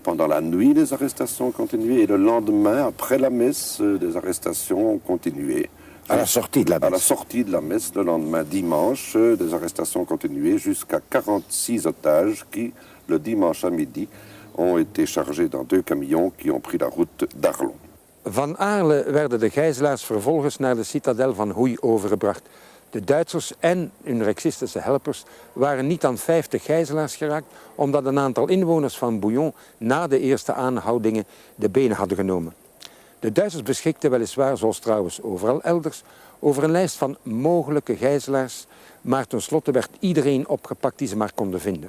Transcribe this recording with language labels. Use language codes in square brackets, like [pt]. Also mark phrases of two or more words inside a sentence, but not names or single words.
[fr] Pendant la nuit, les arrestations ont continué. Et le lendemain, après la messe, les arrestations ont continué. À la sortie de la messe? À la sortie de la messe, le lendemain dimanche, des arrestations ont continué jusqu'à 46 otages qui, le dimanche à midi, ont été chargés dans 2 camions qui ont pris la route d'Arlon. [nl] Van Aarle werden de gijzelaars vervolgens naar de citadel van Houy overgebracht. De Duitsers en hun rexistische helpers waren niet aan 50 gijzelaars geraakt, omdat een aantal inwoners van Bouillon na de eerste aanhoudingen de benen hadden genomen. De Duitsers beschikten weliswaar, zoals trouwens overal elders, over een lijst van mogelijke gijzelaars, maar tenslotte werd iedereen opgepakt die ze maar konden vinden.